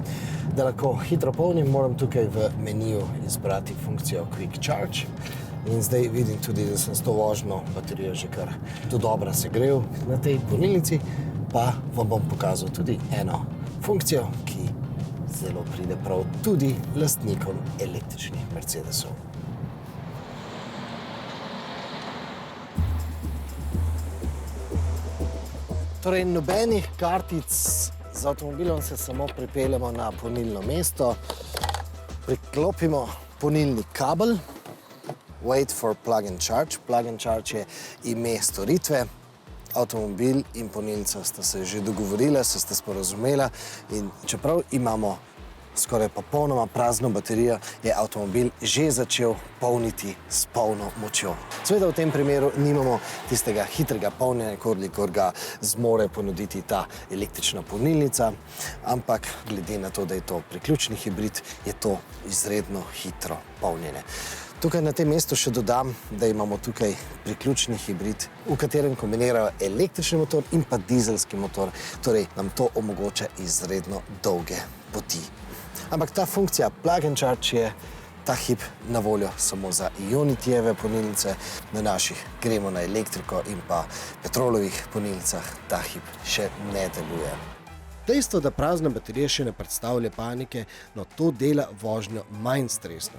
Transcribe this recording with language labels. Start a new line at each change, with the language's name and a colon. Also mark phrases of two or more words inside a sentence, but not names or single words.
Slovenian: Da lahko hitro polnim, moram tukaj v meniju izbrati funkcijo
English: Quick Charge
Slovenian: in zdaj vidim tudi, da sem s to vožnjo baterijo že kar dodobra segrel na tej polnilnici, pa vam bom pokazal tudi eno funkcijo, ki zelo pride prav tudi lastnikom električnih Mercedesov. Torej, nobenih kartic z avtomobilom se samo pripeljemo na polnilno mesto, priklopimo polnilni kabel,
English: wait for plug and charge. Plug and charge
Slovenian: je ime storitve. Avtomobil in polnilnica sta se že dogovorila, se sta sporazumela in čeprav imamo skoraj popolnoma prazno baterijo, je avtomobil že začel polniti s polno močjo. Seveda v tem primeru nimamo tistega hitrega polnjenja, kolikor ga zmore ponuditi ta električna polnilnica, ampak glede na to, da je to priključni hibrid, je to izredno hitro polnjenje. Tukaj na tem mestu še dodam, da imamo tukaj priključni hibrid, v katerem kombinirajo električni motor in pa dizelski motor, torej nam to omogoča izredno dolge poti. Ampak ta funkcija
English: plug and charge
Slovenian: je ta hip na voljo samo za Ionitijeve polnilnice, na naših gremo na elektriko in pa petrolovih polnilnicah ta hip še ne deluje. Dejstvo, da prazna baterija še ne predstavlja panike, no to dela vožnjo manj stresno.